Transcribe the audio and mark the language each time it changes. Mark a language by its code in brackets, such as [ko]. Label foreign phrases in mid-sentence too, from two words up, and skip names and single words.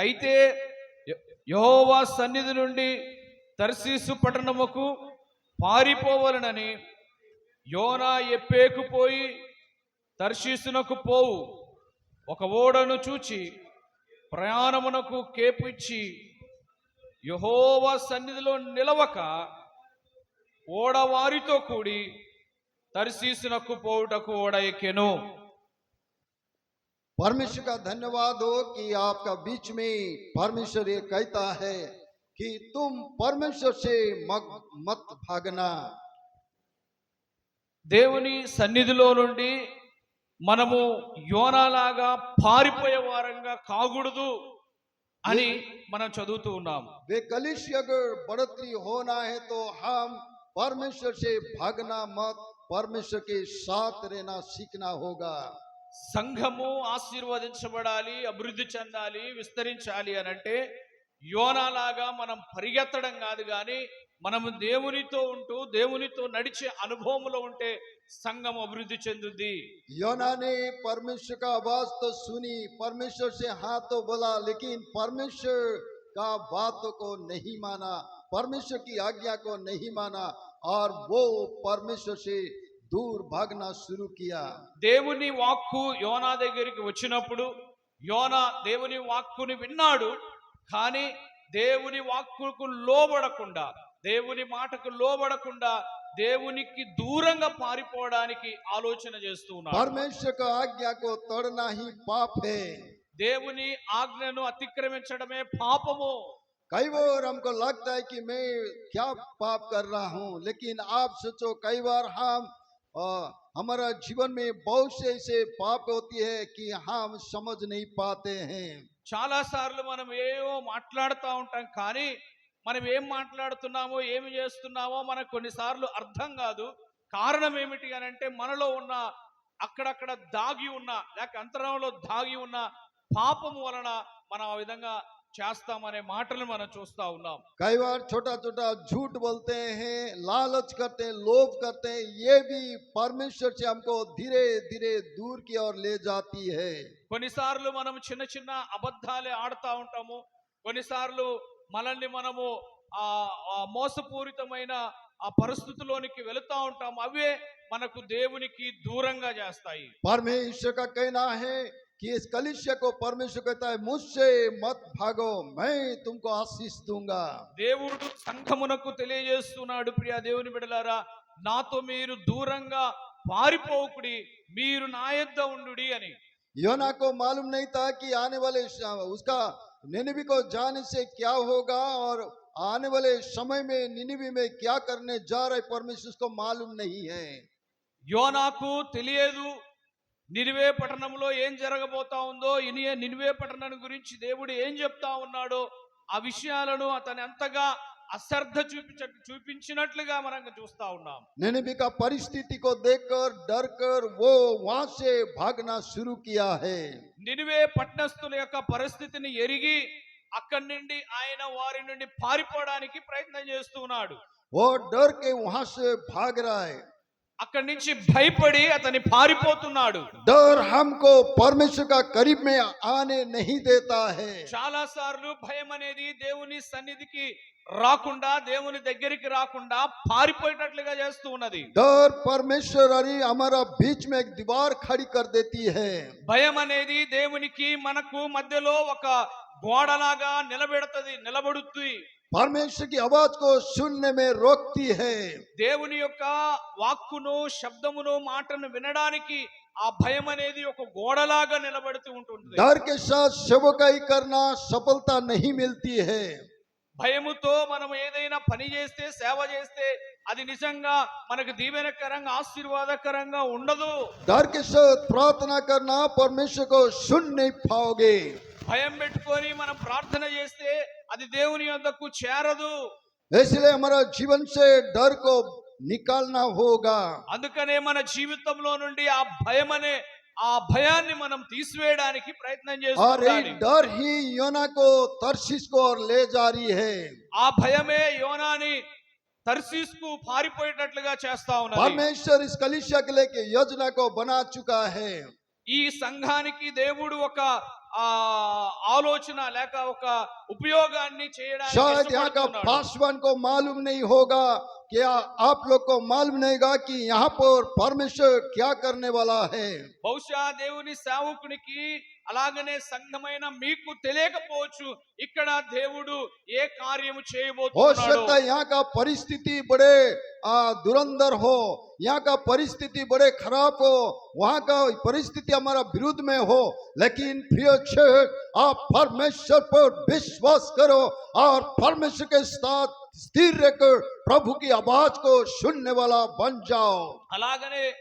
[te] అయితే యెహోవా సన్నిధి నుండి తర్షీసు పట్టణముకు పారిపోవలనని యోనా ఎప్పేకు పోయి తర్షీసునకు పోవు ఒక ఓడను చూచి ప్రయాణమునకు కేపిచ్చి యెహోవా సన్నిధిలో నిలవక ఓడవారితో కూడి తర్షీసునకు పోవుటకు ఓడ ఎక్కెను. [hi] परमेश्वर का धन्यवाद हो कि आपका बीच में परमेश्वर ये कहता है कि तुम परमेश्वर से मत भागना। [te] దేవుని సన్నిధిలో నుండి మనము యోనాలాగా పారిపోయే వారంగా కాకూడదు అని మనం చదువుతూ ఉన్నాము. [hi] वे कलिसिया अगर बढ़ोतरी होना है तो हम परमेश्वर से भागना मत, परमेश्वर के साथ रहना सीखना होगा। [te] సంఘము ఆశీర్వదించబడాలి, అభివృద్ధి చెందాలి, విస్తరించాలి అని అంటే యోనాలాగా మనం పరిగెత్తడం కాదు, కానీ మనము దేవునితో ఉంటూ దేవునితో నడిచే అనుభవంలో ఉంటే సంఘం అభివృద్ధి చెందుద్ది. [hi] योना ने परमेश्वर का आवाज तो सुनी, परमेश्वर से हाँ तो बोला, लेकिन परमेश्वर का बातों को नहीं माना, परमेश्वर की आज्ञा को नहीं माना और वो परमेश्वर से दूर भागना शुरू किया। [te] దేవుని వాక్కు యోనా దగ్గరికి వచ్చినప్పుడు యోనా దేవుని వాక్కుని విన్నాడు, కానీ దేవుని వాక్కుకు లోబడకుండా, దేవుని మాటకు లోబడకుండా దేవునికి దూరంగా పారిపోవడానికి ఆలోచన చేస్తూ ఉన్నాడు. [hi] परमेश्वर का आज्ञा को तोड़ना ही पाप है। [te] దేవుని ఆజ్ఞను అతిక్రమించడమే పాపము. [hi] कई बार हमको लगता है कि मैं क्या पाप कर रहा हूँ, लेकिन आप सोचो कई बार हम हमारा जीवन में बहुत से ऐसे पाप होती है कि हम समझ नहीं पाते हैं। [te] చాలా సార్లు మనం ఏవో మాట్లాడుతూ ఉంటాం, కానీ మనం ఏం మాట్లాడుతున్నామో ఏమి చేస్తున్నామో మనకు కొన్నిసార్లు అర్థం కాదు. కారణం ఏమిటి అని అంటే మనలో ఉన్న అక్కడక్కడ దాగి ఉన్న లేక అంతరంలో దాగి ఉన్న పాపము వలన మనం ఆ విధంగా చేస్తామనే మాటలు మనం చూస్తా ఉన్నాం. [hi] कई बार छोटा छोटा झूठ बोलते हैं, लालच करते हैं, लोभ करते हैं, ये भी परमेश्वर से हमको धीरे धीरे दूर की ओर ले जाती है। [te] కొన్నిసార్లు మనం చిన్న చిన్న అబద్ధాలే ఆడుతూ ఉంటాము, కొన్నిసార్లు మనల్ని మనము ఆ మోసపూరితమైన ఆ పరిస్థితిలోనికి వెళుతూ ఉంటాము. అవే మనకు దేవునికి దూరంగా చేస్తాయి. [hi] परमेश्वर का कहना है कि इस कलिसिया को परमेश्वर कहता है, मुझसे मत भागो, मैं तुमको आशीष दूंगा। [te] దేవుడు సంఘమునకు తెలియజేస్తున్నాడు, ప్రియ దేవుని బిడ్డలారా, నాతో మీరు దూరంగా పారిపోకుడి, మీరు నా యొద్ద ఉండుడి అని. [hi] योना को मालूम नहीं था कि आने वाले उसका निनिवे को जाने से क्या होगा और आने वाले समय में निनिवे में क्या करने जा रहे, परमेश्वर को मालूम नहीं है। [te] యోనాకు తెలియదు నినివే పట్టణంలో ఏం జరగబోతా ఉందో, నినివే పట్టణం గురించి దేవుడు ఏం చెప్తా ఉన్నాడో ఆ విషయాలను అతను అంతగా అశ్రద్ధ చూపించినట్లుగా మనం చూస్తా ఉన్నాం. [hi] निनिवे का परिस्थिति को देखकर डर कर वो वहां से भागना शुरू किया है। [te] నినివే పట్టణస్థుల యొక్క పరిస్థితిని ఎరిగి అక్కడి నుండి ఆయన వారి నుండి పారిపోవడానికి ప్రయత్నం చేస్తున్నాడు. [hi] वो डर के वहां से भाग रहा है। [te] అక్కడి నుంచి భయపడి అతని పారిపోతున్నాడు. [hi] डर हमको परमेश्वर का करीब में आने नहीं देता है। [te] చాలా సార్లు భయం అనేది దేవుని సన్నిధికి రాకుండా, దేవుని దగ్గరికి రాకుండా పారిపోయేటట్లుగా చేస్తూ ఉన్నది. [hi] डर परमेश्वर अरे हमारा बीच में एक दीवार खड़ी कर देती है। [te] భయం అనేది దేవునికి మనకు మధ్యలో ఒక గోడలాగా నిలబడుతుంది. [hi] परमेश्वर की आवाज को सुनने में रोकती है। [te] దేవుని యొక్క వాక్కును, శబ్దమును, మాటను వినడానికి ఆ భయం అనేది ఒక గోడలాగా నిలబడుతూ ఉంటుంది. [hi] डर के साथ सेवकाई करना सफलता नहीं मिलती है। [te] భయముతో మనం ఏదైనా పని చేస్తే, సేవ చేస్తే అది నిజంగా మనకు దీవెనకరంగా, ఆశీర్వాదకరంగా ఉండదు. [hi] डर के साथ प्रार्थना करना परमेश्वर को सुन नहीं पाओगे। [te] భయం పెట్టుకొని మనం ప్రార్థన చేస్తే అది దేవుని యొద్దకు చేరదు. [hi] इसलिए हमारा जीवन से डर को निकालना होगा। [te] అందుకనే మన జీవితంలో నుండి ఆ భయాన్ని మనం తీసివేయడానికి ప్రయత్నం [hi] और [te] చేస్తున్నాం. [hi] ये डर ही योना को तरशीश को और ले जा रही है। [te] ఆ భయమే యోనాని తర్షీషుకు పారిపోయేటట్లుగా చేస్తా ఉన్నది. [hi] परमेश्वर इस कलीसिया के लिए योजना को बना चुका है। [te] ఈ సంఘానికి దేవుడు ఒక ఆలోచన లేక ఒక ఉపయోగాన్ని చేయడానికి [hi] शायद यहाँ का [te] ఇష్టపడుతున్నాడు. [hi] पासवान को मालूम नहीं होगा, क्या आप लोग को मालूम नहीं होगा कि यहाँ पर परमेश्वर क्या करने वाला है। [te] బహుశా దేవుని సేవకునికి అలాగనే సంఘమైన మీకు తెలియకపోవచ్చు ఇక్కడ దేవుడు ఏ కార్యము [hi] हो [te] చేయబోతున్నాడో. [hi] सकता है यहाँ का परिस्थिति बड़े दुरंदर हो, यहाँ का परिस्थिति बड़े खराब हो, वहाँ का परिस्थिति हमारा विरुद्ध में हो, लेकिन प्रिय चर्च, आप परमेश्वर पर विश्वास करो और परमेश्वर के साथ स्थिर रहकर प्रभु की आवाज को सुनने वाला बन जाओ।